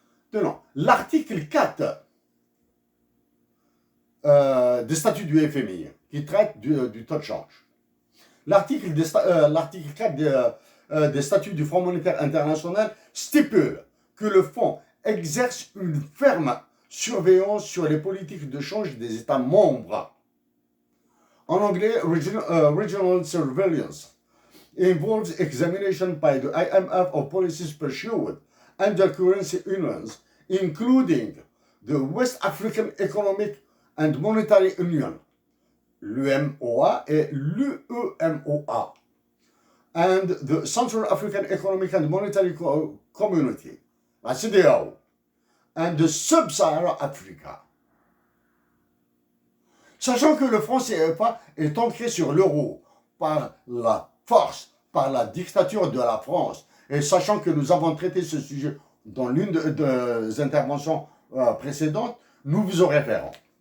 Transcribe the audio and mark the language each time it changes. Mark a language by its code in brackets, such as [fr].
[fr] Tenons, l'article 4 des statuts du FMI, qui traite du taux de change. L'article 4 des statuts du Fonds monétaire international stipule que le fonds exerce une ferme surveillance sur les politiques de change des États membres. En anglais, [en] regional surveillance involves examination by the IMF of policies pursued under currency unions, including the West African Economic and Monetary Union, l'UMOA et l'UEMOA, and the Central African Economic and Monetary Community, la CEDEAO, and the Sub-Sahara Africa. [fr] Sachant que le franc CFA est ancré sur l'euro par la force, par la dictature de la France, et sachant que nous avons traité ce sujet dans l'une des interventions précédentes, nous vous en référons.